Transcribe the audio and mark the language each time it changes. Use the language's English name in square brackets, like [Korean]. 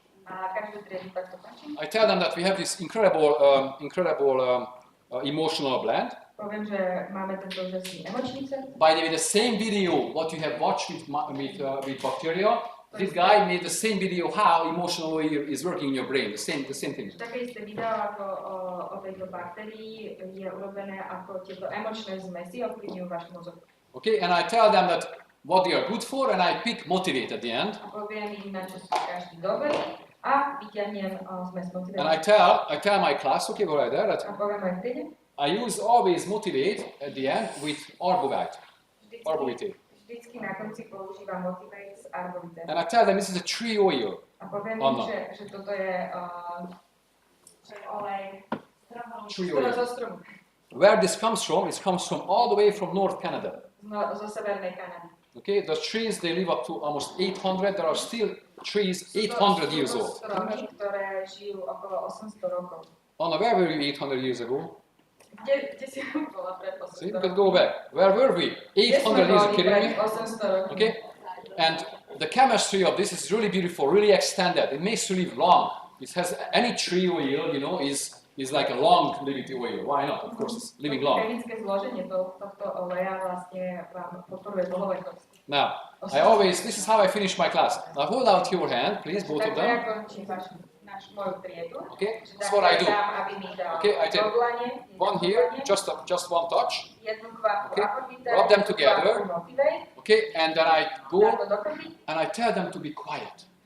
[English] I tell them that we have this incredible emotional blend. [Slovak] Poviem, že máme tento úžasný emočnice. [English] By the way, the same video what you have watched with bacteria, this guy made the same video how emotional is working in your brain, the same thing. [Slovak] Také isté video ako o tejto baktérii je urobené ako tieto emočné zmesi ovplyvňujú váš mozog. [English] Okay, and I tell them that what they are good for, and I pick motivate at the end. [Slovak] A poviem im, na čo sú každý dobrý a vyťahnem zmes motivate. [English] And I tell my class, okay, go right there, that [Slovak] a poviem aj vtedy. [English] I use always motivate at the end with arbovite. [Slovak] Vždycky na konci používam motivate s arbovite. [English] And I tell them this is a tree oil. [Slovak] A poviem im, že toto je olej zo stromu. [English] Where this comes from, it comes from all the way from North Canada. [Slovak] Zo severnej Kanady. [English] Okay, the trees they live up to almost 800. There are still trees 800 years old. [Slovak] Stromy, ktoré žijú okolo 800 rokov. [English] Anna, where were we 800 years ago? [Slovak] Kde si bola pred 800 [English] See, we could go back. Where were we? 800 years, kidding me? Okay, and the chemistry of this is really beautiful, really extended. It makes you live long. It has any tree oil, you know, is like a long living oil. Why not? Of course, it's living long. [Slovak] Chemické zloženie tohto oleja vlastne vám podporuje dlhovekosť. [English] Now, I always, this is how I finish my class. Now hold out your hand, please, both of them. Okay, that's what I do. Okay, I take one here, just one touch. Okay, rub them together. Okay, and then I go and I tell them to be quiet.